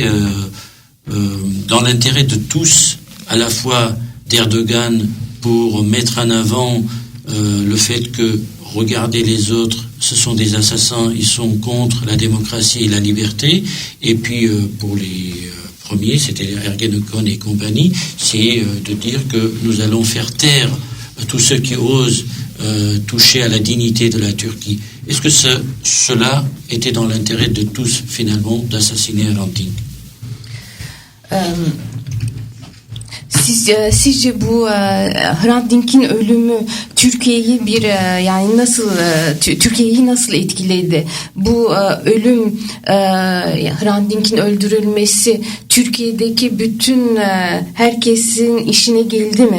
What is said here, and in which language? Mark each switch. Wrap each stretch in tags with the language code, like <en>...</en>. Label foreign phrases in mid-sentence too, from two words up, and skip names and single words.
<fr>dans l'intérêt de tous, à la fois d'Erdogan pour mettre en avant le fait que regardez les autres, ce sont des assassins, ils sont contre la démocratie et la liberté, et puis pour les premiers, c'était Ergenekon et compagnie, c'est de dire que nous allons faire taire tous ceux qui osent toucher à la dignité de la Turquie. Est-ce que cela était dans l'intérêt de tous, finalement, d'assassiner Hrant Dink?</fr> <tr>Sizce bu Hrant Dink'in ölümü Türkiye'yi yani nasıl Türkiye'yi nasıl etkiledi? Bu ölüm Hrant Dink'in öldürülmesi Türkiye'deki bütün herkesin işine geldi mi?</tr>